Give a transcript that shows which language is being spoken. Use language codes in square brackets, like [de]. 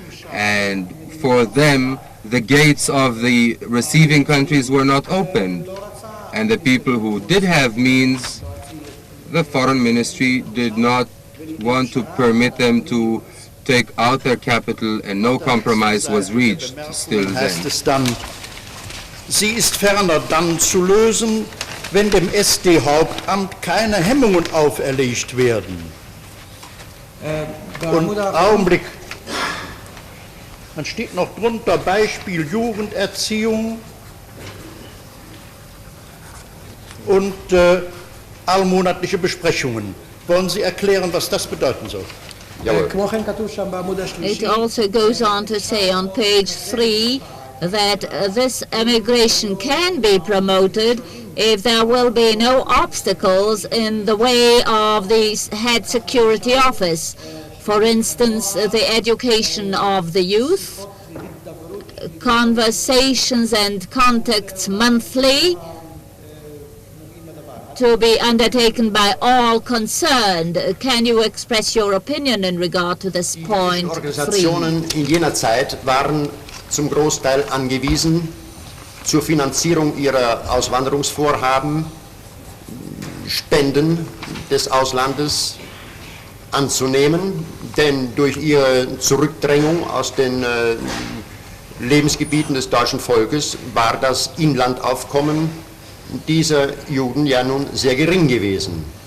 [en] And for them, the gates of the receiving countries were not opened. And the people who did have means, the Foreign Ministry did not want to permit them to take out their capital, and no compromise was reached still then. [de] Sie ist ferner dann zu lösen, wenn dem SD-Hauptamt keine Hemmungen auferlegt werden. Und Augenblick, man steht noch drunter Beispiel Jugenderziehung und allmonatliche Besprechungen. Wollen Sie erklären, was das bedeuten soll? [en] It also goes on to say on page 3 that this emigration can be promoted if there will be no obstacles in the way of the head security office. For instance, the education of the youth, conversations and contacts monthly, to be undertaken by all concerned. Can you express your opinion in regard to this point? [de] Die Organisationen in jener Zeit waren zum Großteil angewiesen, zur Finanzierung ihrer Auswanderungsvorhaben Spenden des Auslandes anzunehmen, denn durch ihre Zurückdrängung aus den Lebensgebieten des deutschen Volkes war das Inlandaufkommen dieser Juden ja nun sehr gering gewesen.